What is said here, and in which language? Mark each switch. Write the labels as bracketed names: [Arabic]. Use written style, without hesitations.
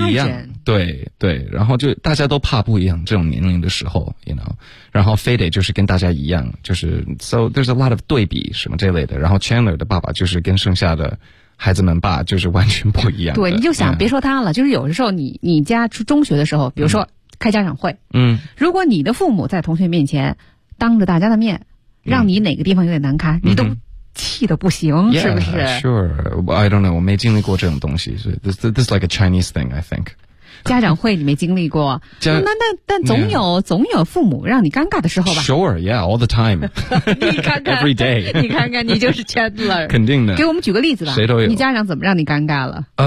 [Chinese] 不一样对对然后就大家都怕不一样这种年龄的时候 you know 然后非得就是跟大家一样就是 [English] so there's a lot of [Chinese] 对比什么这类的然后 Chandler 的爸爸就是跟剩下的孩子们爸就是完全不一样对你就想、嗯、别说他了就是有的时候你家出中学的时候比如说开家长会嗯，如果你的父母在同学面前当着大家的面、嗯、让你哪个地方有点难堪、嗯、你都气得不行 yeah, 是不是 [English] sure I don't know [Chinese] 我没经历过这种东西 [English] so this is like a Chinese thing I think [Chinese] 家长会你没经历过但总有、 yeah. 总有父母让你尴尬的时候吧 [English] sure yeah all the time [Chinese] 你看看 [English] every day [Chinese] 你看看你就是 Chandler 肯定的给我们举个例子吧谁都有你家长怎么让你尴尬了